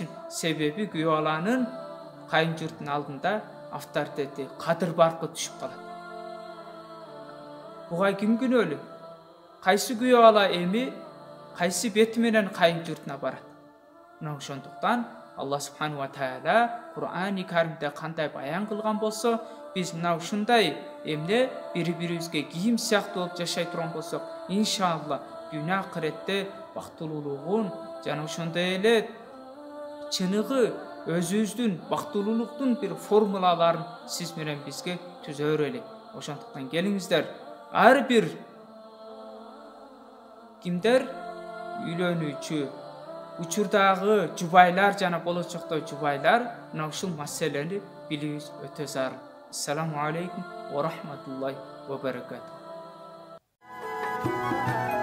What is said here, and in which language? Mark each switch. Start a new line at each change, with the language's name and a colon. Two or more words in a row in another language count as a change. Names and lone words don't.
Kyrgyz: Себеби күйөө аланын кайын журттун алдында авторитети, кадыр баркы түшүп калат. Буга ким күнөөлүү? Кайсы күйөө ала эми кайсы бети менен кайын журтуна барат? Мына ошондуктан
Arabic: الله سبحانه وتعالى
Kyrgyz: Kur'an-ı Kerim'de кандай баян кылган болсо, биз мына ушундай эмне бири-бирибизге кийим сыяктуу болуп жашай турган болсок, иншалла дүйнө акыретте бактылуулугун жана ошондой эле чыныгы өзүбүздүн бактылуулуктун бир формулаларын сиз менен бизге түзөр элек. Ошондуктан келиңиздер, ар бир кимдер үйлөнүүчү учурдагы жубайлар жана болочокто жубайлар мына ушул маселени билүүбүз өтө зарыл.
Arabic: السلام عليكم ورحمة الله وبركاته.